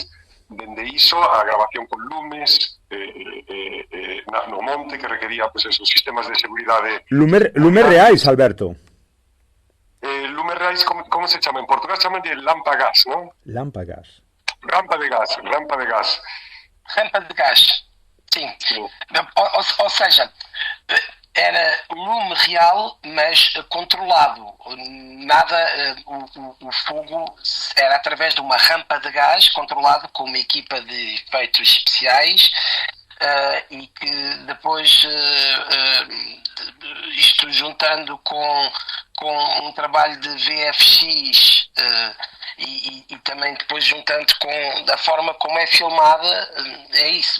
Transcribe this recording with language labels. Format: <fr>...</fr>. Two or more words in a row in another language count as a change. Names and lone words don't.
<gl>Dende iso, a grabación con lumes, no monte, que requería pues, esos sistemas de seguridade. Lumes reais, Alberto? Lumes reais, como se chama? En Portugal chaman de lámpagas, non? Lámpagas.</gl> <pt>Rampa de gas. Rampa de gás, sim. Ou seja, era lume real, mas controlado. Nada, o fogo era através de uma rampa de gás controlado com uma equipa de efeitos especiais e que depois isto juntando com um trabalho de VFX e também depois juntando com da forma como é filmada, é isso.</pt>